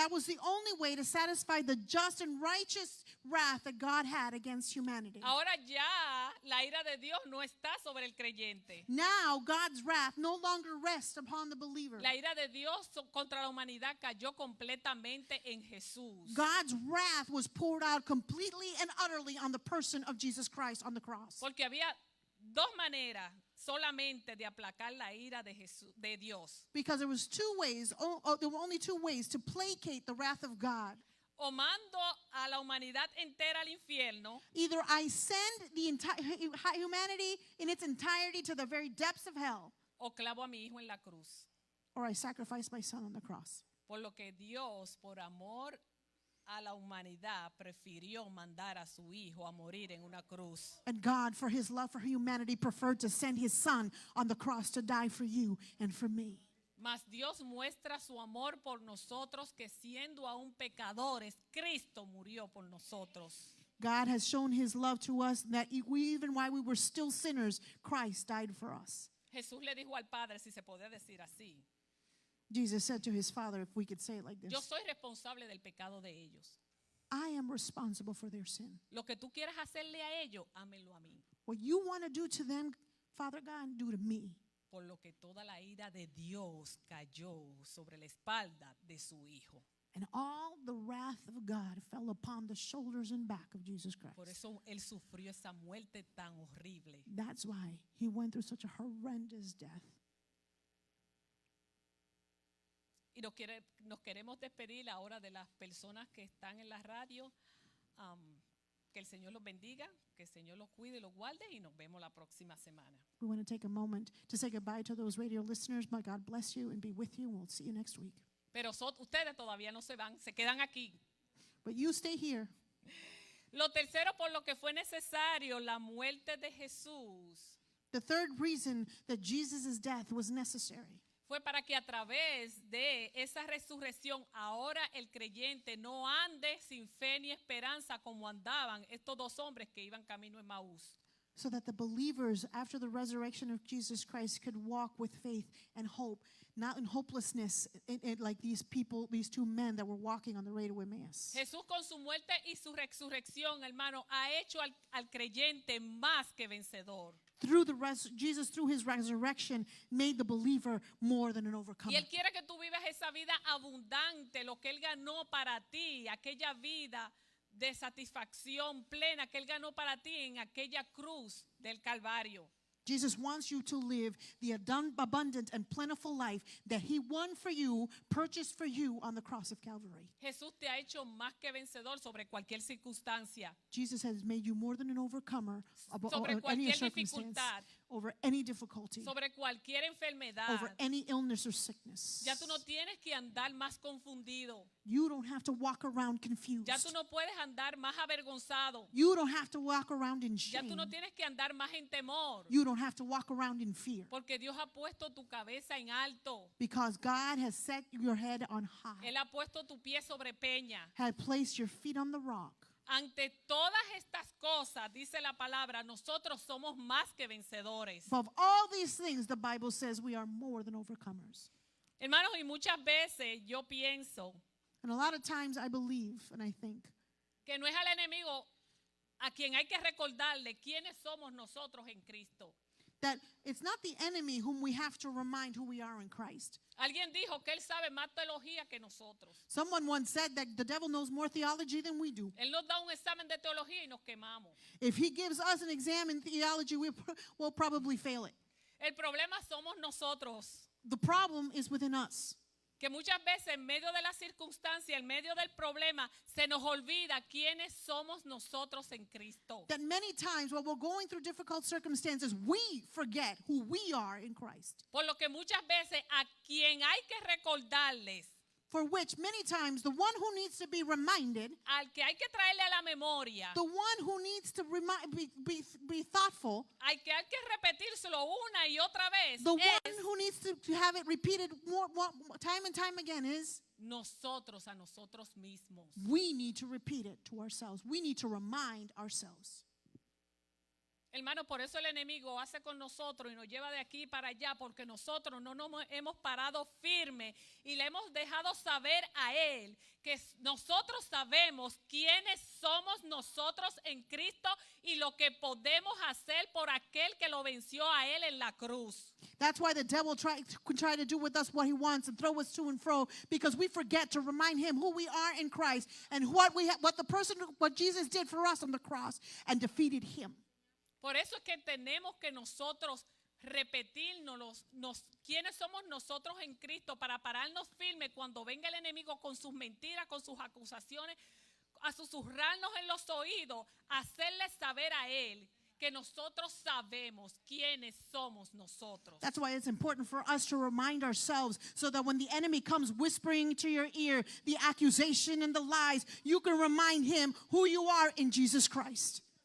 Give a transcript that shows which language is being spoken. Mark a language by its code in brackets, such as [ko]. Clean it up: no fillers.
[en] That was the only way to satisfy the just and righteous wrath that God had against humanity. [es] Ahora ya la ira de Dios no está sobre el creyente. [en] Now God's wrath no longer rests upon the believer. [es] La ira de Dios contra la humanidad cayó completamente en Jesús. [en] God's wrath was poured out completely and utterly on the person of Jesus Christ on the cross. [es] Porque había dos maneras solamente de aplacar la ira de Dios. [en] Because there was there were only two ways to placate the wrath of God. [es] O mando a la humanidad entera al infierno, [en] Either I send the entire humanity in its entirety to the very depths of hell, [es] o clavo a mi hijo en la cruz. [en] or I sacrifice my son on the cross. [es] Por lo que Dios, por amor a la humanidad, prefirió mandar a su hijo a morir en una cruz. [en] And God, for his love for humanity, preferred to send his son on the cross to die for you and for me. [es] Mas Dios muestra su amor por nosotros, que siendo aún pecadores, Cristo murió por nosotros. [en] God has shown his love to us that even while we were still sinners, Christ died for us. [es] Jesús le dijo al Padre, si se podía decir así, [en] Jesus said to his Father, if we could say it like [es] yo [en] this, [es] soy responsable del pecado de ellos. [en] I am responsible for their sin. [es] Lo que tú quieras hacerle a ellos, hámelo a mí. [en] What you want to do to them, Father God, do to me. [es] Por lo que toda la ira de Dios cayó sobre la espalda de su hijo. [en] And all the wrath of God fell upon the shoulders and back of Jesus [es] Por [en] Christ. [es] eso él sufrió esa muerte tan horrible. [en] That's why he went through such a horrendous death. [es] Y nos queremos despedir ahora de las personas que están en la radio. Que el Señor los bendiga, que el Señor los cuide y los guarde, y nos vemos la próxima semana. [en] We want to take a moment to say goodbye to those radio listeners. May God bless you and be with you. We'll see you next week. [es] Pero ustedes todavía no se van, se quedan aquí. [en] But you stay here. [es] Lo tercero, por lo que fue necesario la muerte de Jesús, [en] The third reason that Jesus' death was necessary [es] fue para que a través de esa resurrección ahora el creyente no ande sin fe ni esperanza como andaban estos dos hombres que iban camino en Maús. [en] so that the believers, after the resurrection of Jesus Christ, could walk with faith and hope, not in hopelessness, like these people, these two men that were walking on the way to Emmaus. [es] Jesús con su muerte y su resurrección, hermano, ha hecho al creyente más que vencedor. [en] Jesus, through his resurrection, made the believer more than an [es] Y [en] overcomer. [es] Él quiere que tú vivas esa vida abundante, lo que Él ganó para ti, aquella vida de satisfacción plena que Él ganó para ti en aquella cruz del Calvario. [en] Jesus wants you to live the abundant and plentiful life that he won for you, purchased for you on the cross of Calvary. [es] Jesús te ha hecho más que vencedor sobre cualquier circunstancia, [en] Jesus has made you more than an overcomer [es] Sobre [en] over any [es] cualquier [en] circumstance, [es] dificultad. [en] over any difficulty, [es] sobre cualquier enfermedad. [en] over any illness or sickness. [es] Ya tú no tienes que andar más confundido. [en] You don't have to walk around confused. [es] Ya tú no puedes andar más avergonzado. [en] You don't have to walk around in [es] Ya tú [en] shame. [es] no tienes que andar más en temor. [en] You don't have to walk around in fear. [es] Porque Dios ha puesto tu cabeza en alto. [en] Because God has set your head on high, [es] Él ha puesto tu pie sobre peña. [en] had placed your feet on the rock. [es] Ante todas estas cosas, dice la palabra, nosotros somos más que vencedores. [en] Above all these things, the Bible says we are more than overcomers. [es] Hermanos, y muchas veces yo pienso [en] And a lot of times I believe and I think [es] que no es al enemigo a quien hay que recordarle quiénes somos nosotros en Cristo. [en] That it's not the enemy whom we have to remind who we are in Christ. [es] Alguien dijo que él sabe más teología que nosotros. [en] Someone once said that the devil knows more theology than we do. [es] Él nos da un examen de teología y nos quemamos. [en] If he gives us an exam in theology, we'll probably fail it. [es] El problema somos nosotros, [en] The problem is within us. [es] que muchas veces en medio de la circunstancia, en medio del problema, se nos olvida quiénes somos nosotros en Cristo. [en] That many times while we're going through difficult circumstances, we forget who we are in Christ. [es] Por lo que muchas veces a quien hay que recordarles, [en] For which many times the one who needs to be reminded, [es] al que hay que traerle a la memoria, [en] the one who needs to be thoughtful, [es] al que hay que repetírselo una y otra vez, [en] the one [es] es [en] who needs to have it repeated more time and time again is [es] nosotros a nosotros mismos. [en] we need to repeat it to ourselves. We need to remind ourselves. [es] Hermano, por eso el enemigo hace con nosotros y nos lleva de aquí para allá, porque nosotros no nos hemos parado firme y le hemos dejado saber a él que nosotros sabemos quiénes somos nosotros en Cristo y lo que podemos hacer por aquel que lo venció a él en la cruz. [en] That's why the devil try to do with us what he wants and throw us to and fro, because we forget to remind him who we are in Christ and what Jesus did for us on the cross and defeated him. [es] Por eso es que tenemos que nosotros repetirnos quiénes somos nosotros en Cristo para pararnos firmes cuando venga el enemigo con sus mentiras, con sus acusaciones, a susurrarnos en los oídos, hacerle saber a él que nosotros sabemos quiénes somos nosotros. [en] That's why it's important for us to remind ourselves so that when the enemy comes whispering to your ear the accusation and the lies, you can remind him who you are in Jesus Christ.